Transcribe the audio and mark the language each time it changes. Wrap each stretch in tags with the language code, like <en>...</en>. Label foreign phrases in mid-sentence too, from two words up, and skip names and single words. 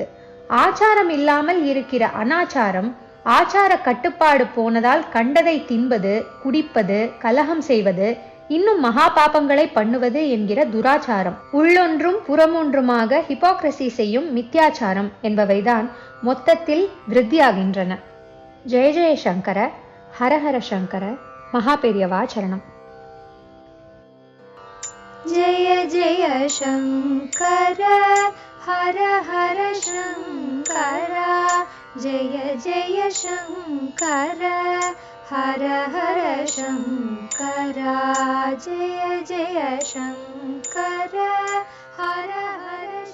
<ta>ஆச்சாரம் இல்லாமல் இருக்கிற அனாச்சாரம், ஆச்சார கட்டுப்பாடு போனதால் கண்டதை தின்பது, குடிப்பது, கலகம் செய்வது, இன்னும் மகா பாபங்களை பண்ணுவது என்கிற துராச்சாரம், உள்ளொன்றும் புறமொன்றுமாக ஹிப்போக்ரசி செய்யும் மித்யாச்சாரம் என்பவைதான் மொத்தத்தில் விருத்தியாகின்றன.</ta> <sa>जय जय शङ्कर, हरहर शङ्कर,</sa> <ta>மகாபெரியவா சரணம்.</ta> <sa>जय जय शंकर हर हर शंकर, जय जय शंकर हर हर शंकर, जय जय शंकर हर हर</sa>